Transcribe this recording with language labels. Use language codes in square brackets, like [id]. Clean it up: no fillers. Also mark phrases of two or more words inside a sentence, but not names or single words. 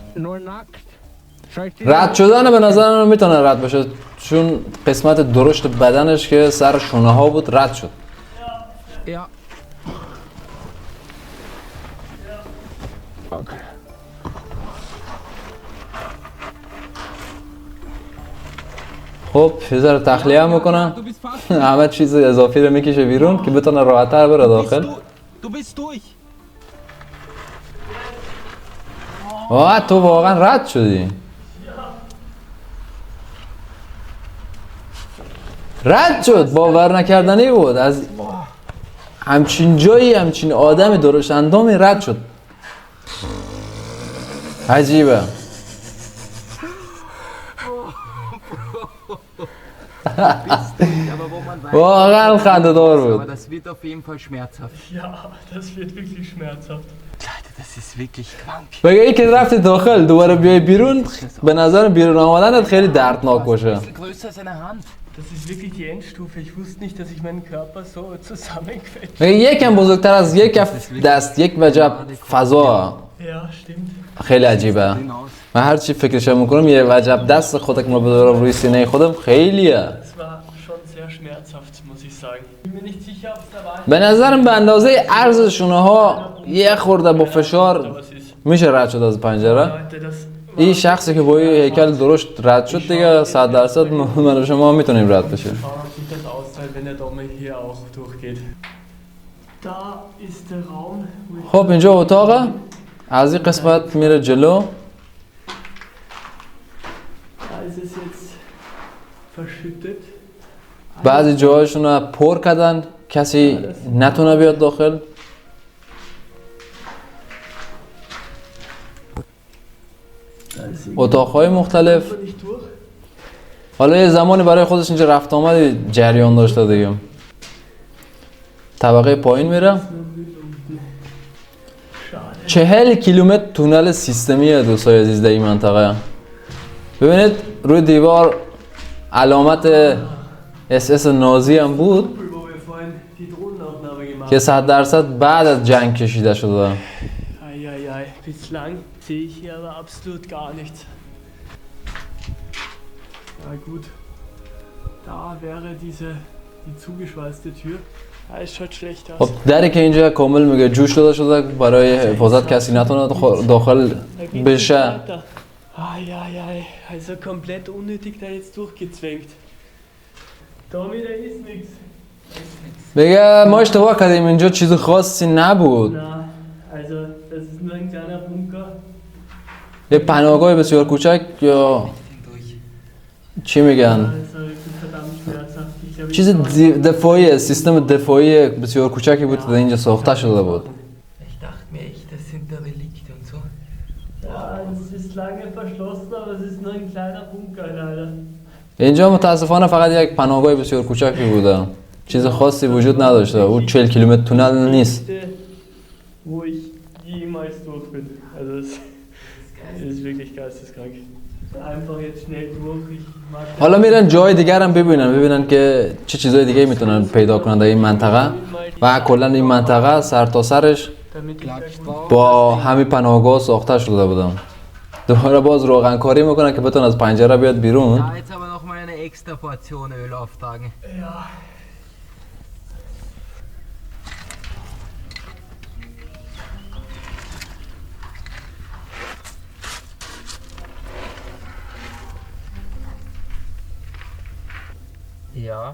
[de] Nur nackt. Soll ich [fa] رد شدن به نظر من میتونه رد بشه، چون قسمت درشت بدنش که سر شونه ها بود رد شد. [de] Ja. Okay. [fa] خب یه ذره تخلیه هم میکنم. [de] Du bist fast. [fa] همه چیز اضافی رو میکشه بیرون که بتونه راحت‌تر بره داخل. [de] Du bist durch. [fa] تو واقعا رد شدی. رد شد، باور نکردنی بود. از همچین جایی همچین آدم درشت اندامی رد شد. عجیبه. [de] Aber wo man weiß, [fa] واقعا خنده‌دار [de] aber [fa] بود. [de] das wird auf jeden Fall schmerzhaft. Ja, das wird wirklich schmerzhaft. Leute, das ist wirklich krank. [fa] بگه ای که رفتی داخل دوباره بیای بیرون، به نظر بیرون آمدنت خیلی دردناک باشه. [de] Ein bisschen größer als eine Hand. Das ist wirklich die Endstufe. Ich wusste nicht, dass ich meinen Körper so zusammenquetsche. [fa] بگه یکم بزرگتر از یک کف دست، یک وجب فضا. [de] Ja, stimmt. [fa] خیلی عجیبه. من هر چی فکرش میکنم یه وجب دست خودت ما بدارم روی سینه خودم خیلیه. [de] Das war schon sehr schmerzhaft, muss ich sagen. Ich bin mir nicht sicher, ob es da war. [fa] به نظرم به اندازه عرض شونه ها یه خورده با فشار [de] Aber es ist. [fa] میشه رد شد از پنجره. [de] Leute, das [fa] این شخصی که با یه هیکل درشت رد شد دیگه 100% من و شما میتونیم رد بشیم. [de] schauen, ob sich das auszahlt, wenn der Dommel hier auch durchgeht. Da ist der Raum, wo ich [fa] خب اینجا اتاقه. از این قسمت میره جلو. [de] Da ist es jetzt verschüttet. [fa] بعضی جاهاشون رو پر کردن کسی نتونه بیاد داخل. [de] Da ist irgendwie [fa] اتاقهای مختلف. [de] nicht durch. [fa] حالا یه زمانی برای خودش اینجا رفت آمد جریان داشته دیگه. طبقه پایین میره. [de] Schade. [fa] 40 کیلومتر تونل سیستمیه دوستای عزیز در این منطقه. ببینید روی دیوار علامت SS نازی هم بود [de] Wo wir vorhin die Drohnenaufnahme gemacht [fa] که 100% بعد از جنگ کشیده شده. [de] Eieiei, bislang sehe ich hier aber absolut gar nichts. Ja gut, da wäre die zugeschweißte Tür. Ja, es schaut schlecht [fa] خب [de] aus. [fa] دری که اینجا کامل میگه جوش داده شده برای حفاظت کسی نتونه داخل [de] Da geht's [fa] بشه. [de] nicht weiter. Eieiei, also komplett unnötig da jetzt durchgezwängt. Tommy, da ist nichts. [fa] میگه ما اشتباه کردیم اینجا چیز خاصی نبود. [de] Na, also das ist nur ein kleiner Bunker. [fa] یه پناهگاه بسیار کوچک یا چی میگن؟ [de] Also ich bin verdammt schmerzhaft. Ich glaube, [fa] چیز دفاعی، سیستم دفاعی بسیار کوچکی بود که در اینجا ساخته شده بود. [de] Ich dachte mir echt, das sind da Relikte und so. ja, es ist lange verschlossen, aber es ist nur ein kleiner Bunker leider. [fa] اینجا متاسفانه فقط یک پناهگاه بسیار کوچکی بوده. چیز خاصی وجود نداشته. او 40 کیلومتر تونل نیست. [de] Wo ich jemals durch bin. Also es ist wirklich geisteskrank. Einfach jetzt schnell durch. Ich mag [fa] حالا میرن جای دیگر هم ببینن که چه چیزای دیگه میتونن پیدا کنن در این منطقه و کلا این منطقه سر تا سرش [de] damit ich da gut [fa] با همین پناهگاه ساخته شده بودن. دوباره باز روغن کاری میکنن که بتون از پنجره بیاد بیرون. [de] Ja, jetzt aber noch mal eine extra Portion Öl auftragen. ja. Ja.